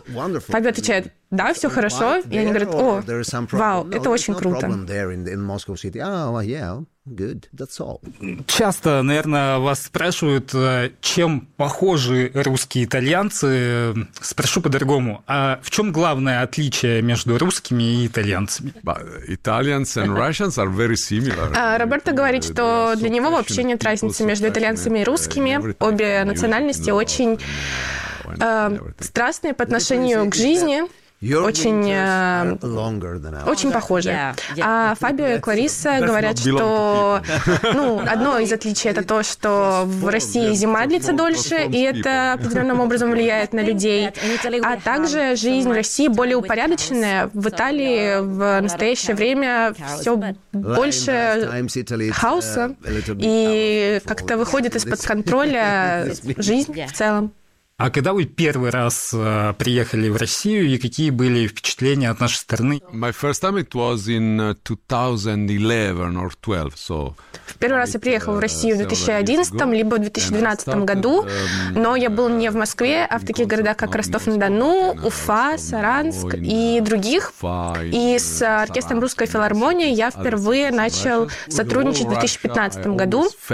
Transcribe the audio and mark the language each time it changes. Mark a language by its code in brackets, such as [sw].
[ru] Фабио отвечает: «Да, все хорошо». И они говорят: «О, вау, это очень круто». Часто, наверное, вас спрашивают, чем похожи русские итальянцы. Спрошу по-другому. А в чем главное отличие между русскими и итальянцами? [en] Italians and Russians are very similar. [ru] Роберто говорит, что для него вообще нет разницы между итальянцами и русскими. Обе национальности очень страстные по отношению к жизни. Очень похожи. А Фабио и Клариса говорят, что одно из отличий — это то, что в России зима длится дольше, и это определенным образом влияет на людей. А также жизнь в России более упорядоченная. В Италии в настоящее время все больше хаоса, и как-то выходит из-под контроля жизнь в целом. А когда вы первый раз приехали в Россию, и какие были впечатления от нашей страны? [en] My first time it was in 2011 or 12, so... [ru] В первый раз я приехал в Россию в 2011 либо в 2012 году, но я был не в Москве, а в таких городах, как Ростов-на-Дону, Уфа, Саранск и других. И с оркестром Русской филармонии я впервые начал сотрудничать в 2015 году.